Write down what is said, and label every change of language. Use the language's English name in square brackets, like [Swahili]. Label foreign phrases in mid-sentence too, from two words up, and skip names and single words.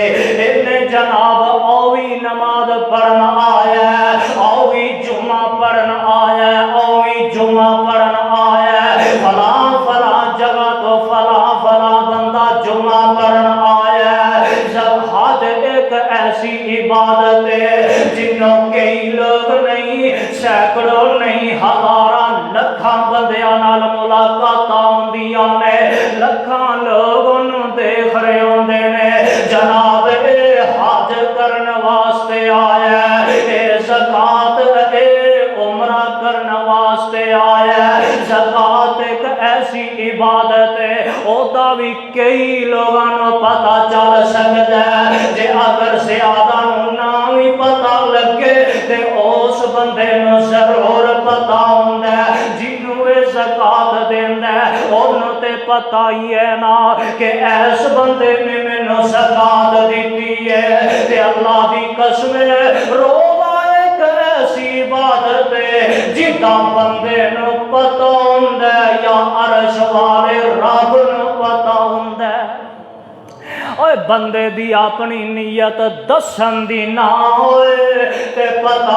[Punjabi] انہیں جناب اوی نماز پڑھنا آیا ہے، اوی جمعہ پڑھنا آیا ہے، اوی جمعہ پڑھنا آیا ہے، فلاں جگہ تو فلاں بندہ جمعہ پڑھنا آیا ہے۔ جب حج ایک ایسی عبادت ہے جنوں کئی لوگ نہیں، سینکڑوں نہیں، ہزاراں لکھاں بندیاں نال ملاقاتاں ہوندیاں نے، لکھاں لوگ انہوں دیکھ رہے ہوندے نے، جناب اے حج کرن واسطے آیا ہے، اے زکات اے عمرہ کرن واسطے آیا ہے۔ زکات ایک ایسی عبادت ہے، اودا بھی کئی لوگاں نوں پتہ چل سکدا ہے، جے اگر زیادہ نوں نہ بھی پتہ لگے تے اس بندے نو ضرور پتا ہوندا ہے جنوں اے زکات دیندا ہے اونوں تے پتا ہی ہے نا کہ اس بندے نے مینوں زکات دتی ہے تے اللہ دی قسم ہے روزہ ایک ایسی عبادت ہے جدا بندے نو پتا ہوندا ہے یا عرش والے رب نو پتا ہوندا ہے اوے بندے دی اپنی نیت دسن دی نہ ہوئے تے پتہ